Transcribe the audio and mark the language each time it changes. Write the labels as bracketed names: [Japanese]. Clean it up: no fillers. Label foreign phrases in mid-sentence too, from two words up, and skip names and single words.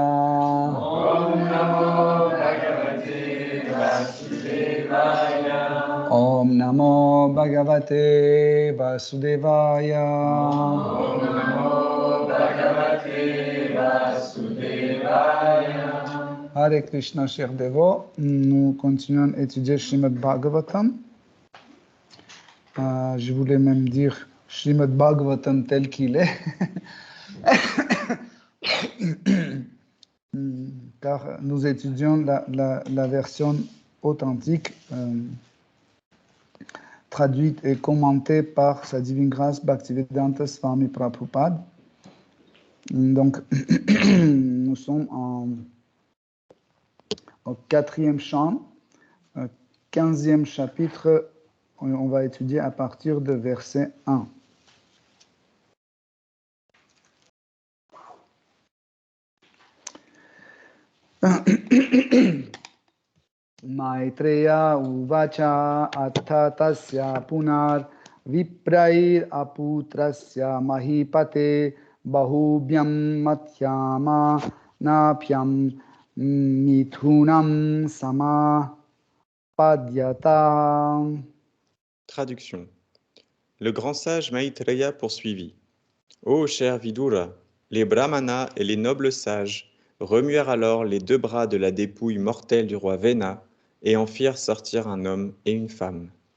[Sanskrit] Om Namo Bhagavate Vasudevaya. Om Namo Bhagavate Vasudevaya. Om Namo Bhagavate Vasudevaya. Hare Krishna, [French] chers dévots, nous continuons à étudier Srimad Bhagavatam. Je voulais même dire Srimad Bhagavatam tel qu'il est, car nous étudions la version authentique, traduite et commentée par Sa Divine Grâce Bhaktivedanta Swami Prabhupada. Donc, nous sommes au 4e chant, 15e chapitre, on va étudier à partir de verset 1. [Sanskrit] Maitreya uvacha atha tasya punar viprair aputrasya mahipate bahubhyam mathyama napyam mithunam sama padyata. [French] Traduction. Le grand sage Maitreya poursuivit. Ô cher Vidura, les brahmanas et les nobles sages remuèrent alors les deux bras de la dépouille mortelle du roi Vena et en firent sortir un homme et une femme.